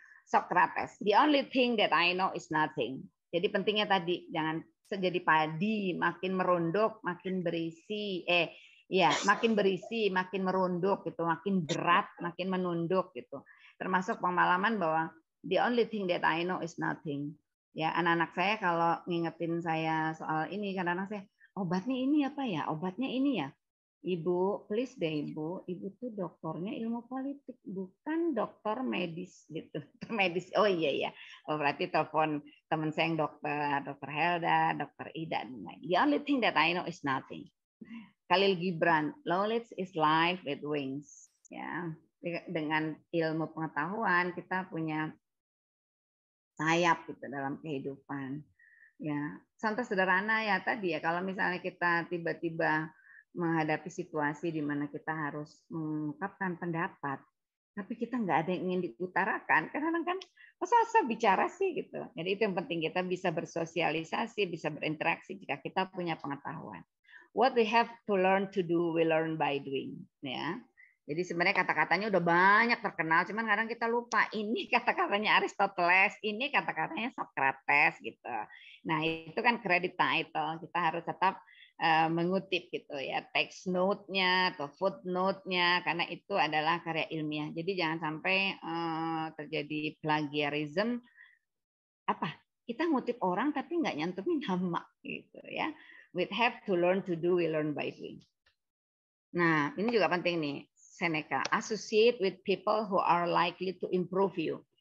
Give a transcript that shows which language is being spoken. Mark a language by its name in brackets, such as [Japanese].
[English] Socrates, the only thing that I know is nothing. [Indonesian] Jadi pentingnya tadi jangan jadi padi, makin merunduk, makin berisi. Makin berisi, makin merunduk gitu, makin berat, makin menunduk gitu. Termasuk pengalaman bahwa [English] the only thing that I know is nothing. [Indonesian] Ya, anak-anak saya kalau ngingetin saya soal ini, karena anak saya, obatnya ini apa ya? Obatnya ini ya. Ibu, please deh Ibu tuh dokternya ilmu politik, bukan dokter medis gitu. Medis, oh iya. Oh, berarti telepon teman saya yang dokter Helda, dokter Ida. [English] The only thing that I know is nothing. Khalil Gibran, knowledge is life with wings. [Indonesian] Ya, dengan ilmu pengetahuan kita punya sayap gitu dalam kehidupan. Ya, contoh sederhana ya tadi ya, kalau misalnya kita tiba-tiba menghadapi situasi di mana kita harus mengungkapkan pendapat, tapi kita nggak ada yang ingin diutarakan, karena kan masa bicara sih gitu. Jadi itu yang penting, kita bisa bersosialisasi, bisa berinteraksi jika kita punya pengetahuan. [English] What we have to learn to do, we learn by doing. [Indonesian] Ya, jadi sebenarnya kata-katanya udah banyak terkenal, cuman kadang kita lupa ini kata-katanya Aristoteles, ini kata-katanya Socrates gitu. Nah itu kan credit title, kita harus tetap mengutip gitu ya, text note-nya atau footnote-nya, karena itu adalah karya ilmiah. Jadi jangan sampai terjadi plagiarism. Apa? Kita ngutip orang tapi nggak nyantumin nama gitu ya. [English] We have to learn to do, we learn by doing. [Indonesian] Nah, ini juga penting nih, Seneca. [English] Associate with people who are likely to improve you.